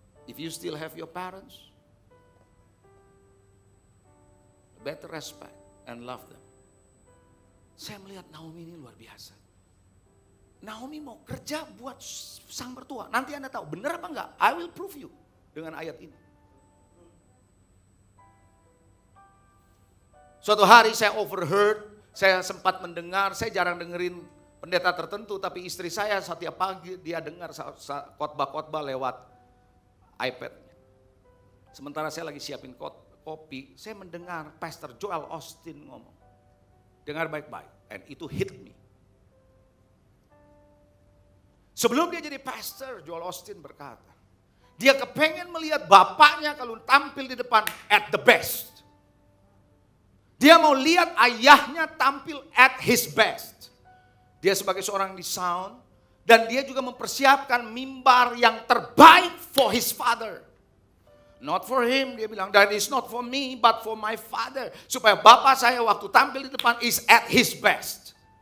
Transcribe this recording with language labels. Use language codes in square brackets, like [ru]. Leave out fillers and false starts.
[en] If you still have your parents, better respect and love them. [id] Saya melihat Naomi ini luar biasa. Naomi mau kerja buat sang mertua. Nanti Anda tahu benar apa enggak? [en] I will prove you [id] dengan ayat ini. Suatu hari saya overheard, saya sempat mendengar, saya jarang dengerin pendeta tertentu, tapi istri saya setiap pagi dia dengar khotbah-khotbah lewat iPad. Sementara saya lagi siapin kopi, saya mendengar Pastor Joel Austin ngomong. Dengar baik-baik, [en] and itu hit me. [id] Sebelum dia jadi pastor, Joel Austin berkata, dia kepengen melihat bapaknya kalau tampil di depan [en] at the best. [id] Dia mau lihat ayahnya tampil [en] at his best. [id] Dia sebagai seorang di sound, dan dia juga mempersiapkan mimbar yang terbaik [en] for his father. Not for him, [id] dia bilang, [en] that is not for me, but for my father. [id] Supaya bapak saya waktu tampil di depan [en] is at his best.